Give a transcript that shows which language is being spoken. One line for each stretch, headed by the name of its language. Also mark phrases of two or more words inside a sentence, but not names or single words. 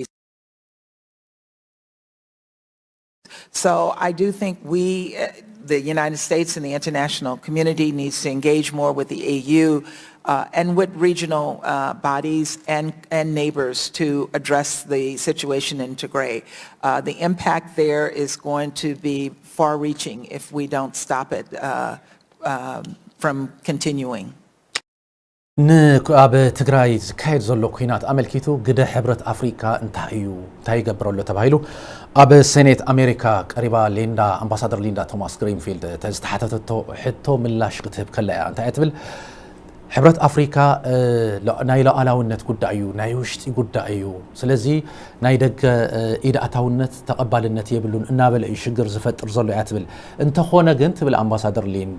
English: So I do think the United States and the international community needs to engage more with the AU and with regional bodies and neighbors to address the situation in Tigray. The impact there is going to be far-reaching if we don't stop it from continuing.
Tigrinya: ኣብ ትግራይ ዝካየድ ዘሎ ኩናት ኣመልኪቱ ግደ ሕብረት ኣፍሪካ እንታይ እዩ እንታይ ይገብረሎ ተባሂሉ ኣብ ሴኔት ኣሜሪካ ቀሪባ ሊንዳ ኣምባሳደር ሊንዳ ቶማስ ግሪንፊልድ ተዝተሓተተቶ ሕቶ ምላሽ ክትህብ ከላ እያ እንታይ እትብል ሕብረት ኣፍሪካ ናይ ሉዓላውነት ጉዳይ እዩ ናይ ውሽጢ ጉዳይ እዩ ስለዚ ናይ ደገ ኢድኣታውነት ተቐባልነት የብሉን እናበለ እዩ ሽግር ዝፈጥር ዘሎ እያ ትብል እንተኾነ ግን ትብል ኣምባሳደር ሊንዳ